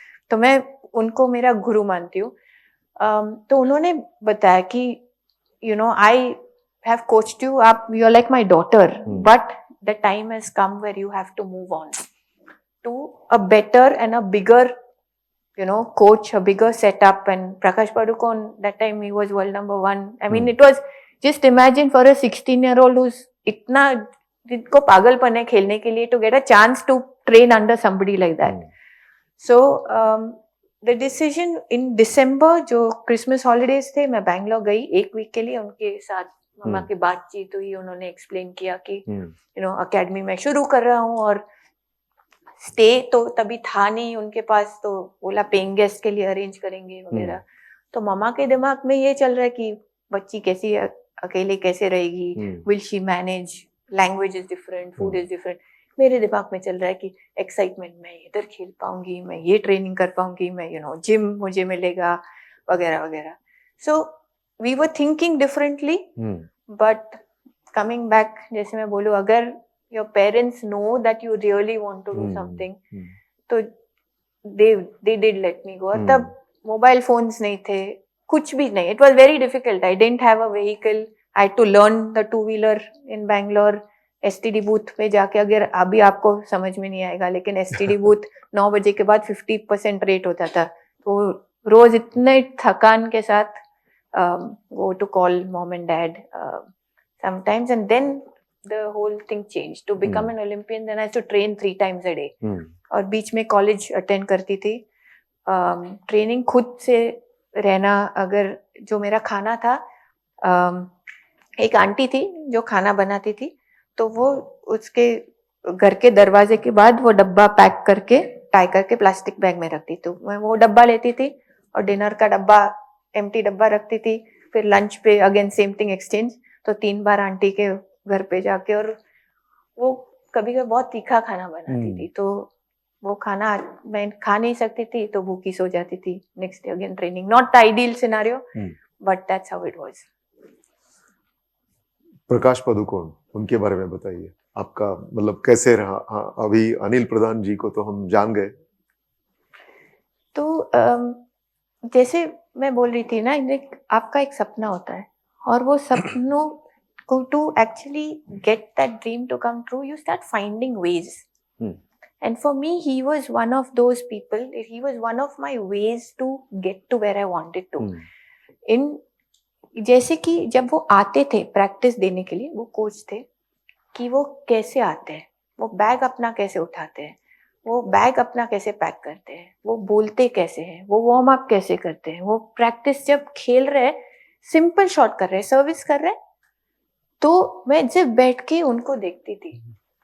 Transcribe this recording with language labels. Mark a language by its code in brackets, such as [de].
[hi] तो मैं उनको मेरा गुरु मानती हूँ। तो उन्होंने बताया कि [en] I have coached you, आप you are like my daughter, but the time has come where you have to move on to a better and a bigger, coach, a bigger setup. And Prakash Padukone, that time he was world number 1. I mean, it was just imagine for a 16-year-old who's [hi] इतना, जिनको पागलपन है खेलने के लिए, [en] to get a chance to train under somebody like that. So the decision in December, [hi] जो Christmas holidays थे, मैं बैंगलोर गई 1 वीक के लिए। उनके साथ मम्मा की बातचीत हुई, उन्होंने एक्सप्लेन किया कि अकेडमी में शुरू कर रहा हूँ, और स्टे तो तभी था नहीं उनके पास, तो बोला पेइंग गेस्ट के लिए अरेंज करेंगे वगैरह। तो मम्मा के दिमाग में ये चल रहा है कि बच्ची कैसी अकेले कैसे रहेगी, [en] will she manage, language is different, [hi] food is different. मेरे दिमाग में चल रहा है कि एक्साइटमेंट, मैं इधर खेल पाऊंगी, मैं ये ट्रेनिंग कर पाऊंगी, मैं जिम मुझे मिलेगा वगैरह वगैरह। [en] So we were thinking differently, but coming back, जैसे मैं बोलूँ, अगर your parents know that you really want to do something, तो they did let me go. [hi] और तब मोबाइल फोन्स नहीं थे, कुछ भी नहीं. [en] It was very difficult. I didn't have a vehicle. I had to learn the two-wheeler in Bangalore. [hi] STD booth पे जाके, अगर अभी आपको समझ में नहीं आएगा, लेकिन STD बूथ 9 बजे के बाद 50% रेट होता था. तो रोज इतने थकान के साथ [en] go to call mom and dad sometimes, and then the whole thing changed. To become an Olympian, then I used to train 3 times a day. [hi] और बीच में कॉलेज अटेंड करती थी. ट्रेनिंग खुद से रहना. अगर जो मेरा खाना था, एक आंटी थी जो खाना बनाती थी, तो वो उसके घर के दरवाजे के बाद वो डब्बा पैक करके टाई करके प्लास्टिक बैग में रखती. तो मैं वो डब्बा लेती थी और डिनर का डब्बा, एम्प्टी डब्बा रखती थी. फिर लंच पे अगेन सेम थिंग एक्सचेंज. तो 3 बार आंटी के घर पे जाके, और वो कभी कभी बहुत तीखा खाना बनाती थी, तो वो खाना मैं खा नहीं सकती थी, तो भूखी सो जाती थी. [en] Next day again training. Not the ideal scenario, but that's how it was. [hi] Prakash Padukone, उनके बारे में बताइए. आपका मतलब कैसे रहा? अभी अनिल प्रधान जी को तो हम जान गए. तो जैसे मैं बोल रही थी ना, आपका एक सपना होता है, और वो सपनों को [en] To actually get that dream to come true, you start finding ways. And for me, he was one of those people. He was one of my ways to get to where I wanted to. [hi] जैसे कि जब वो आते थे practice देने के लिए, वो कोच थे, कि वो कैसे आते हैं, वो बैग अपना कैसे उठाते हैं, वो बैग अपना कैसे पैक करते हैं, वो बोलते कैसे हैं, वो वार्म अप कैसे करते हैं, वो प्रैक्टिस जब खेल रहे, सिंपल शॉट कर रहे, सर्विस कर रहे, तो मैं जब बैठ के उनको देखती थी.